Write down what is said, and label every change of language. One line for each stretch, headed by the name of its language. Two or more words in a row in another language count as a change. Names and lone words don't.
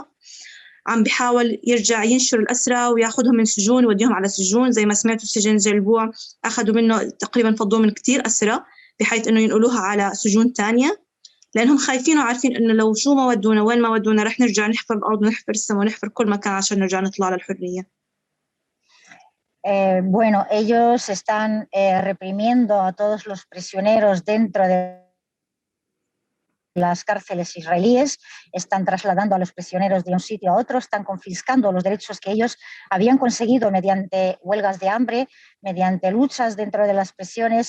Arabic: عم بيحاول يرجع ينشر الأسرى وياخدهم من سجون ويوديهم على سجون، زي ما سمعتوا سجن جلبوع أخذوا منه تقريبا، فضوا من كتير أسرى بحيث إنه ينقلوها على سجون تانية، لأنهم خايفين وعارفين إنه لو شو ما ودونا وين ما ودونا رح نرجع نحفر الأرض ونحفر السماء ونحفر كل مكان عشان نرجع نطلع للحرية.
Spanish: Bueno, ellos están reprimiendo a todos los prisioneros dentro de las cárceles israelíes, están trasladando a los prisioneros de un sitio a otro, están confiscando los derechos que ellos habían conseguido mediante huelgas de hambre, mediante luchas dentro de las prisiones.